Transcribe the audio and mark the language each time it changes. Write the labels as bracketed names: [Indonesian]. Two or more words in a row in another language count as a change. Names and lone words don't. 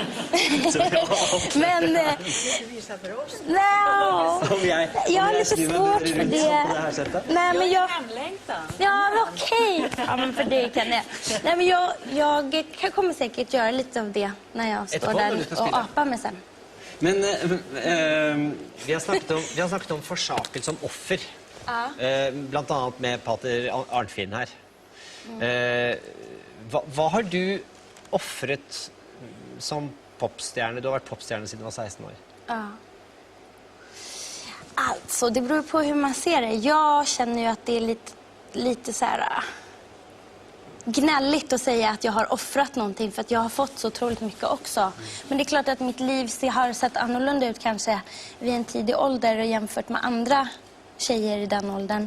[Swedish] Men jag har lite svårt för det. Nej, men jag okej. Ja, men för det kan jag. Nej, men jag kommer säkert göra lite av det när jag står där och apar mig sen. [Norwegian] Men vi har snakket om forsakelse som offer. Blant annet med Pater Arnfinn her. Hva har du offret som popstjärne? [Swedish] Du har varit popstjärne sedan du var 16 år. Ja. Alltså, det beror på hur man ser det. Jag känner ju att det är lite så här gnälligt att säga att jag har offrat någonting för att jag har fått så otroligt mycket också. Men det är klart att mitt liv har sett annorlunda ut kanske vid en tidig ålder jämfört med andra tjejer i den åldern.